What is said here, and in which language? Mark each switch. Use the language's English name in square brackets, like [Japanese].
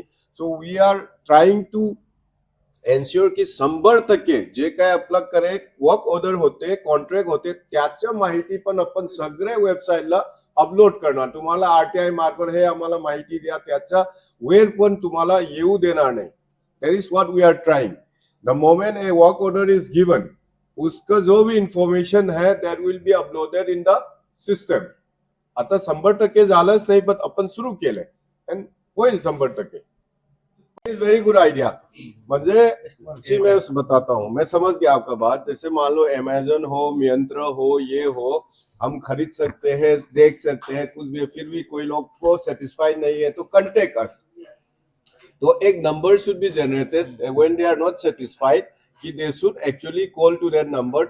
[English] so we are trying to ensure की [Marathi] 100% जे काय आपला करेक्ट वर्क ऑर्डर होते, कॉन्ट्रॅक्ट होते, त्याच्या माहिती पण आपण सगळे वेबसाईटला अपलोड करणार. तुम्हाला आरटीआय मार्फत हे आम्हाला माहिती द्या, त्याचा वेळ पण तुम्हाला येऊ देणार नाही. [English] That is what we are trying. The moment a work order is given, [Hindi] उसका जो भी इंफॉर्मेशन है [English] That will be uploaded in the system. [Marathi] आता 100% झालंच नाही, पण आपण सुरू केलंय आणि होईल 100%. [English] Very good idea. [Hindi] म्हणजे जी मैं बताता हूँ, मैं समझ गया आपका बात. जैसे मान लो अमेजन हो, मियंत्र हो, ये हो, हम खरीद सकते हैं, देख सकते हैं कुछ भी, फिर भी कोई लोग को सेटिस्फाइड नहीं है तो [English] Contact us. तो एक number should be generated when they are not satisfied, कि they should actually call to that number.